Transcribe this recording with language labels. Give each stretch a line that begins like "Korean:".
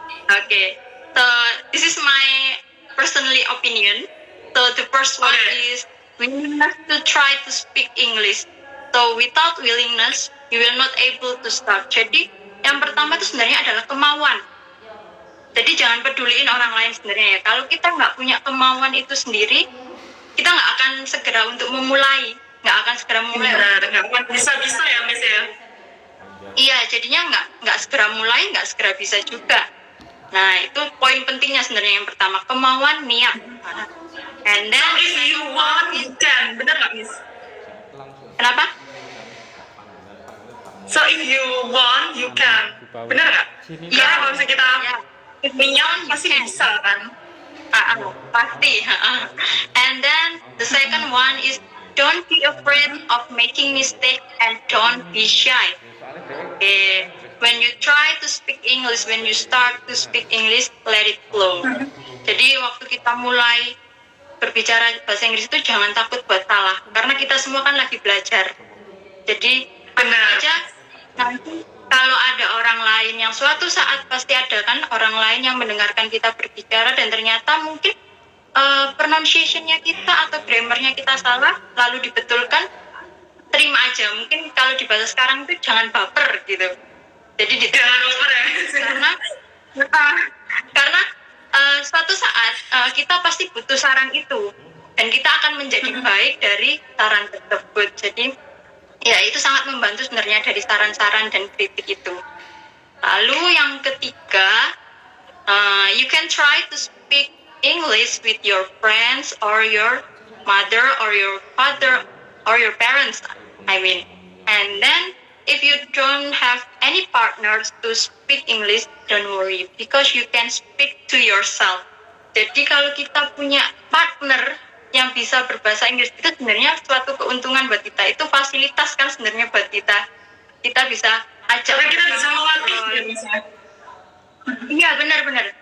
English: Okay, so this is my personally opinion. So the first one is willingness to try to speak English. So without willingness, you will not able to start.
Indonesian: Jadi yang pertama itu sebenarnya adalah kemauan. Jadi jangan peduliin orang lain sebenarnya ya. Kalau kita nggak punya kemauan itu sendiri, kita nggak akan segera untuk memulai, nggak akan segera memulai. Nggak akan bisa ya Miss ya. Iya, jadinya nggak segera mulai, nggak segera bisa juga. Nah, itu poin pentingnya sebenarnya yang pertama, kemauan, niat.
English: And then if you want, you can.
Indonesian: Bener nggak, Miss? Kenapa?
English: So if you want, you can.
Indonesian: Bener nggak? Iya, kalau misalnya kita niat pasti bisa kan? Pasti.
English: And then the second one is don't be afraid of making mistake and don't be shy. Okay. When you try to speak English, when you start to speak English, let it flow.
Indonesian: Jadi waktu kita mulai berbicara bahasa Inggris itu jangan takut buat salah, karena kita semua kan lagi belajar. Jadi benar aja nanti kalau ada orang lain yang suatu saat pasti ada kan orang lain yang mendengarkan kita berbicara dan ternyata mungkin pronunciation-nya kita atau grammar-nya kita salah, lalu dibetulkan, terima aja. Mungkin kalau di bahasa sekarang itu jangan baper gitu. Jadi jangan baper ya. Karena suatu saat kita pasti butuh saran itu dan kita akan menjadi baik dari saran tersebut. Jadi ya itu sangat membantu sebenarnya dari saran-saran dan kritik itu. Lalu yang ketiga,
English: you can try to speak English with your friends or your mother or your father or your parents, I mean. And then if you don't have any partners to speak English, don't worry because you can speak to yourself.
Indonesian: Jadi kalau kita punya partner yang bisa berbahasa Inggris itu sebenarnya suatu keuntungan buat kita, itu fasilitas kan sebenarnya buat kita. Kita bisa ajak, kita bisa melatih. Iya benar-benar.